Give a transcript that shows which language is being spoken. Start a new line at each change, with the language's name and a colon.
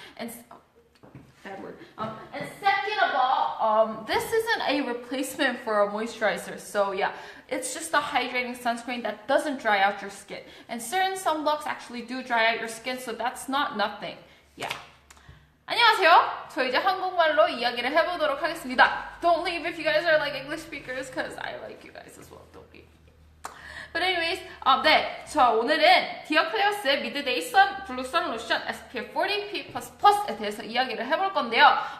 English: And bad word. And second of all, this isn't a replacement for a moisturizer. So yeah, it's just a hydrating sunscreen that doesn't dry out your skin. And certain sunblocks actually do dry out your skin, so that's not nothing. Yeah.
Korean: 안녕하세요. 저 이제 한국말로 이야기를 해보도록 하겠습니다.
English: Don't leave if you guys are like English speakers, because I like you guys as well. Don't leave. But anyways,
Korean: 네, 저 오늘은 디어 클레어스의 미드데이 선 블루 선 로션 SPF 40 PA++에 대해서 이야기를 해볼 건데요.